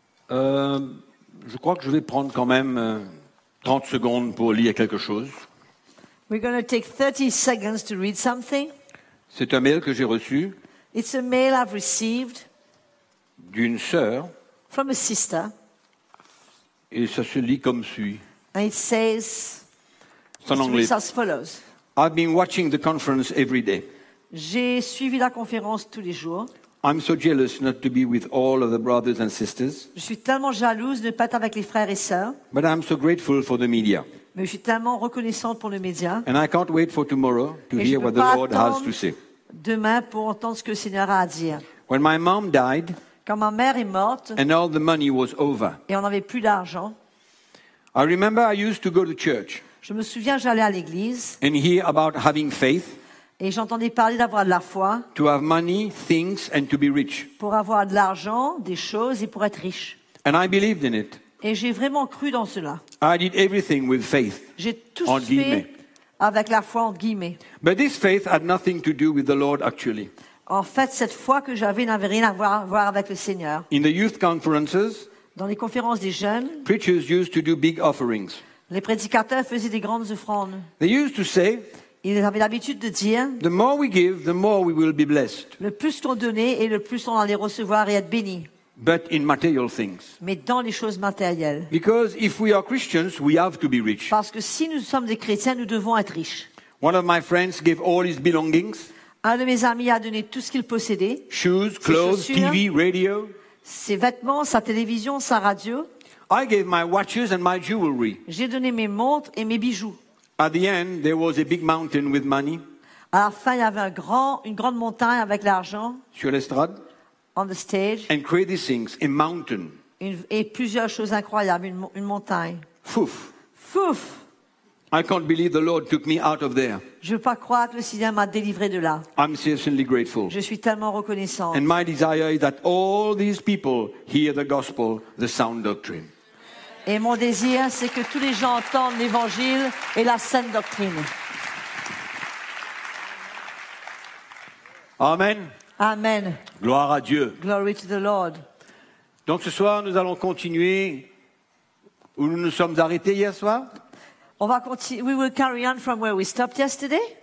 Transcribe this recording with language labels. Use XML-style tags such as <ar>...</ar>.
<fr>Je crois que je vais prendre quand même 30 secondes pour lire quelque chose.</fr> <en>We're going to take 30 seconds to read something.</en> <fr>C'est un mail que j'ai reçu.</fr> <en>It's a mail I've received.</en> <fr>D'une sœur.</fr> <en>From a sister.</en> <fr>Et ça se lit comme suit.</fr> <en>And it says.</en> <fr>C'est en anglais.</fr> <en>It reads as follows. I've been watching the conference every day.</en> <fr>J'ai suivi la conférence tous les jours.</fr> <en>I'm so jealous not to be with all of the brothers and sisters.</en> <fr>Je suis tellement jalouse de ne pas être avec les frères et sœurs.</fr> <en>But I'm so grateful for the media.</en> <fr>Mais je suis tellement reconnaissante pour le média.</fr> <en>And I can't wait for tomorrow to</en> <fr>et</fr> <en>hear what the Lord has to say.</en> <fr>Demain pour entendre ce que le Seigneur a à dire.</fr> <en>When my mom died,</en> <fr>quand ma mère est morte,</fr> <en>and all the money was over,</en> <fr>et on n'avait plus d'argent,</fr> <en>I remember I used to go to church.</en> <fr>Je me souviens, j'allais à l'église.</fr> <en>And hear about having faith.</en> <fr>Et j'entendais parler d'avoir de la foi.</fr> <en>To have money, things, and to be rich.</en> <fr>Pour avoir de l'argent, des choses et pour être riche.</fr> <en>And I believed in it.</en> <fr>Et j'ai vraiment cru dans cela.</fr> <en>I did everything with faith.</en> <fr>J'ai tout fait avec la foi, entre guillemets.</fr> <en>But this faith had nothing to do with the Lord, actually.</en> <fr>En fait, cette foi que j'avais n'avait rien à voir avec le Seigneur.</fr> <en>In the youth conferences,</en> <fr>dans les conférences des jeunes,</fr> <en>preachers used to do big offerings.</en> <fr>Les prédicateurs faisaient des grandes offrandes.</fr> <en>They used to say,</en> <fr>ils avaient l'habitude de dire,</fr> <en>the more we give, the more we will be blessed.</en> <fr>Le plus qu'on donnait et le plus on allait recevoir et être béni.</fr> <en>But in material things.</en> <fr>Mais dans les choses matérielles.</fr> <en>Because if we are Christians, we have to be rich.</en> <fr>Parce que si nous sommes des chrétiens, nous devons être riches.</fr> <en>One of my friends gave all his belongings.</en> <fr>Un de mes amis a donné tout ce qu'il possédait.</fr> <en>Shoes, clothes, TV, radio.</en> <fr>Ses vêtements, sa télévision, sa radio.</fr> <en>I gave my watches and my jewelry.</en> <fr>J'ai donné mes montres et mes bijoux.</fr> <en>At the end, there was a big mountain with money.</en> <fr>À la fin, il y avait une grande montagne avec l'argent. Sur l'estrade.</fr> <en>On the stage. And crazy things, a mountain.</en> <fr>Et plusieurs choses incroyables, une montagne. Fouf.</fr> <en>I can't believe the Lord took me out of there.</en> <fr>Je ne peux pas croire que le Seigneur m'a délivré de là.</fr> <en>I'm sincerely grateful.</en> <fr>Je suis tellement reconnaissante.</fr> <en>And my desire is that all these people hear the gospel, the sound doctrine.</en> <fr>Et mon désir, c'est que tous les gens entendent l'évangile et la saine doctrine.</fr> <en>Amen.</en> <fr>Amen. Gloire à Dieu.</fr> <en>Glory to the Lord.</en> <fr>Donc ce soir, nous allons continuer où nous nous sommes arrêtés hier soir. On va continuer.</fr> <en>We will carry on from where we stopped yesterday.</en>